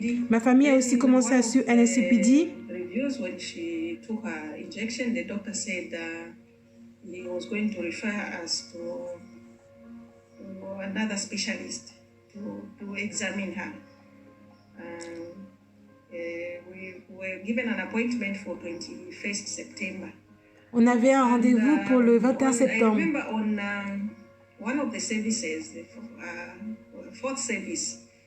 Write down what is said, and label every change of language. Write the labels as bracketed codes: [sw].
[fr] Ma famille a aussi commencé à suivre NSPPD. [en] When she took her injection, the doctor said he was going to refer us to another specialist to examine her. We were given an appointment for 21st September. [fr] On avait un rendez-vous pour le 21 [en] I [fr] septembre. [en] remember on one of the services, the fourth service,